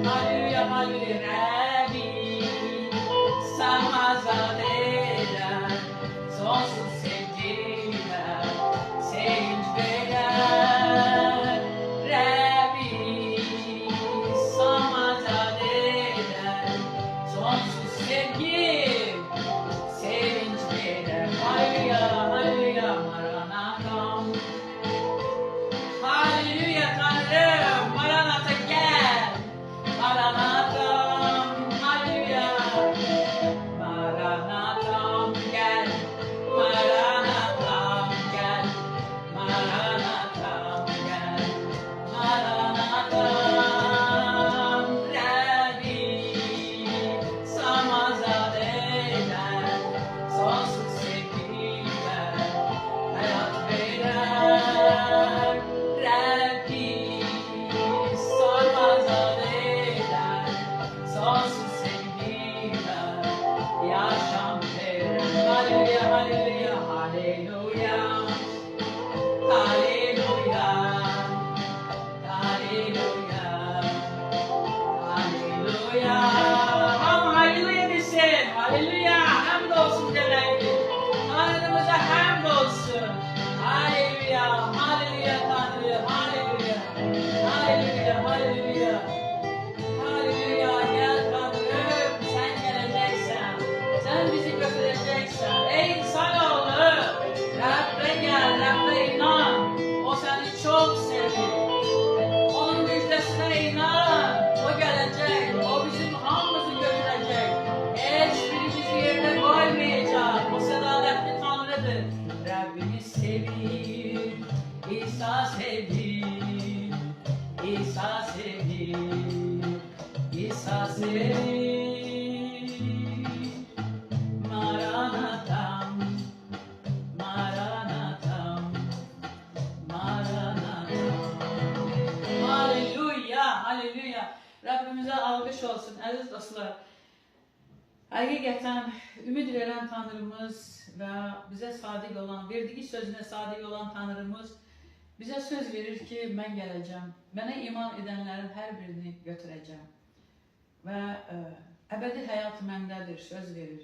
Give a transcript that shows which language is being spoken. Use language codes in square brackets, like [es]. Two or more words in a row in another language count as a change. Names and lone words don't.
[az] haleluya, haleluya, Rəbbi, sən azad edən, sonsuz sevgilə, sevinç verən, Rəbbi, sən azad edən, sonsuz sevgi, sevinç verən, haleluya, haleluya, Maranatam, [tr] haleluya Tanrım, Maranata gel, Maranatam, haleluya, Maranatam gel, Maranatam gel, Maranatam gel, Maranatam, [az] Rabbi, sən azad edən, sonsuz sevgilə, həyat verən, Rabbi, sən azad edən, sonsuz sevgilə, yaşam verən, haleluya, haleluya, haleluya, haleluya, haleluya, haleluya, hamı haleluya desin, haleluya, [tr] hamd olsun demektir, Tanrımıza hamd olsun, haleluya, haleluya Tanrı, haleluya, haleluya, haleluya, haleluya, gel Tanrım, sen geleceksen, sen bizi götüreceksen, ey insanoğlu, Rabbe gel, Rabbe inan, o seni çok seviyor, onun müjdesine inan, o gelecek, o bizim hamımızı götürecek, hiçbirimizi yerine koymayacak, o sadaletli Tanrı'dır. [az] Rabbimiz sevir, İsa sevir, İsa sevir, İsa sevir, Maranatam, Maranatam, Maranatam. Haleluya, haleluya. [tr] Rabbimize alkış olsun aziz dostlar. [az] Həqiqətən ümid verən Tanrımız və bizə sadiq olan, verdiyi sözünə sadiq olan Tanrımız bizə söz verir ki, mən gələcəm, mənə iman edənlərin hər birini götürəcəm və əbədi həyat məndədir, söz verir.